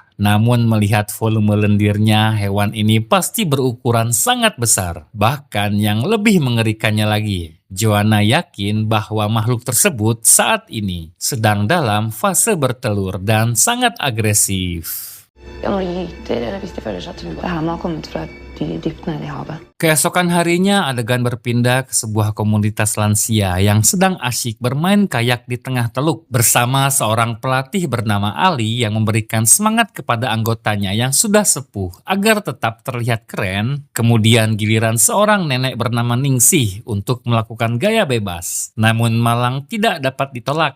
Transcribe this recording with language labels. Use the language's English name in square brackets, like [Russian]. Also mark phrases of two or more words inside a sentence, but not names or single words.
[Indonesian] Namun melihat volume lendirnya, hewan ini pasti berukuran sangat besar. Bahkan yang lebih mengerikannya lagi, Joanna yakin bahwa makhluk tersebut saat ini sedang dalam fase bertelur dan sangat agresif. [Norwegian] Ja, når de gyter, eller hvis de føler seg trua. Det her må ha kommet fra et dyr dypt nede i havet. [Indonesian] Keesokan harinya, adegan berpindah ke sebuah komunitas lansia yang sedang asyik bermain kayak di tengah teluk bersama seorang pelatih bernama Ali yang memberikan semangat kepada anggotanya yang sudah sepuh agar tetap terlihat keren. Kemudian giliran seorang nenek bernama Ningsih untuk melakukan gaya bebas, namun malang tidak dapat ditolak.